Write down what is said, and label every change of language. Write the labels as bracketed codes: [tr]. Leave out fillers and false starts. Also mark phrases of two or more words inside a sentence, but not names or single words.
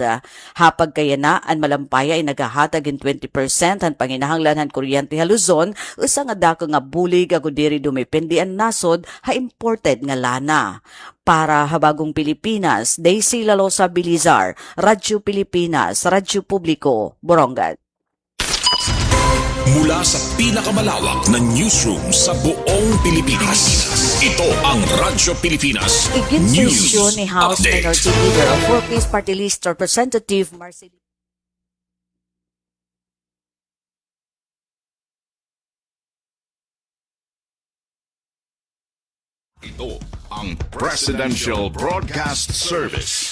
[war] Hapag kaya na ang Malampaya ay hatagin 20% han panginahanglan han kuryente ha Luzon, usa nga dako nga bulig ago diri dumepende ang nasod ha imported nga lana. Para habagong Pilipinas, Daisy Lalosa Bilizar, Radyo Pilipinas, Radyo Publiko, Borongan. [tl] Mula sa pinakamalawak na newsroom sa buong Pilipinas, ito ang Radyo Pilipinas [war] Iginsuhisyon ni House [en] Update. Minority Leader o 4-piece party list Representative Marcelino [tl] Ito ang Presidential Broadcast Service